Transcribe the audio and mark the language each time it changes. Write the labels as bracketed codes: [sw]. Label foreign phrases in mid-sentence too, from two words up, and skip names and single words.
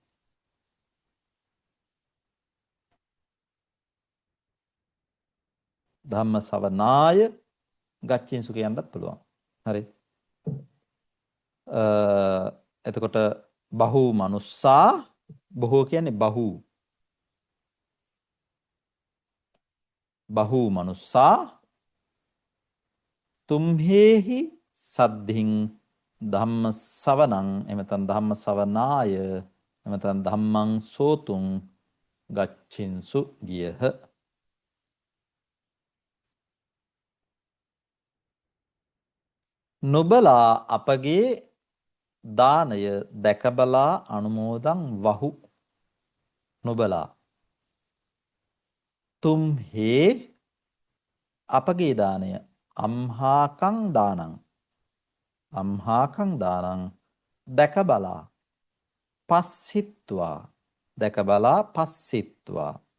[pi] ධම්ම ශ්‍රවණාය ගච්ඡින්සු [si] කියන්නත් පුළුවන්. හරි. එතකොට බහු මනුස්සා බොහෝ කියන්නේ බහු. [pi] බහු මනුස්සා තුම්හෙහි සද්ධින් ධම්ම සවනං එමෙතන් ධම්ම සවනාය එමෙතන් ධම්මං සෝතුං ගච්ඡින්සු ගියහ. [si] නොබලා අපගේ දානය දැකබලා අනුමෝදන් වහු. නොබලා තුම්හේ අපගේ දානය [pi] අම්හාකං දානං අම්හාකං දානං [si] දැකබලා පස්සිත්වා දැකබලා පස්සිත්වා.